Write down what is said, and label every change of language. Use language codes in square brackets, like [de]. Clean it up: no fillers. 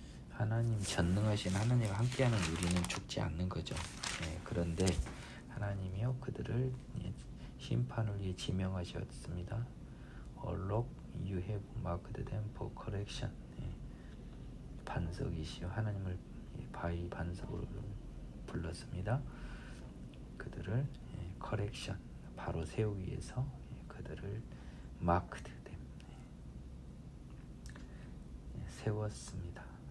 [ko] 하나님, 전능하신 하나님과 함께하는 우리는 죽지 않는 거죠. 그런데 하나님이요 그들을 심판을 위해 지명하셨습니다. [en] Look, you have marked them for correction. [ko] 반석이시여, 하나님을 바위 반석으로 불렀습니다. 그들을 correction, 바로 세우기 위해서 그들을 [en] marked them, [ko] 세웠습니다.